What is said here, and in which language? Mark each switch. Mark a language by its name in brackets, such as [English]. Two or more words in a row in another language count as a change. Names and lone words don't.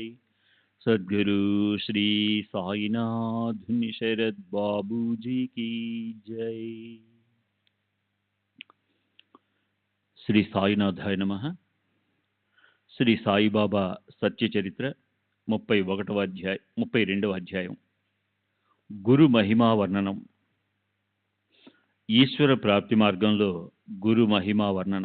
[Hindi] सद्गुरु श्री साईनाथ शरद बाबू जी की जय। [Telugu] శ్రీ సాయినాథాయ నమః. శ్రీ సాయిబాబా సత్య చరిత్ర 32వ అధ్యాయం గురు మహిమా వర్ణనం. ఈశ్వర ప్రాప్తి మార్గంలో గురు మహిమా వర్ణన.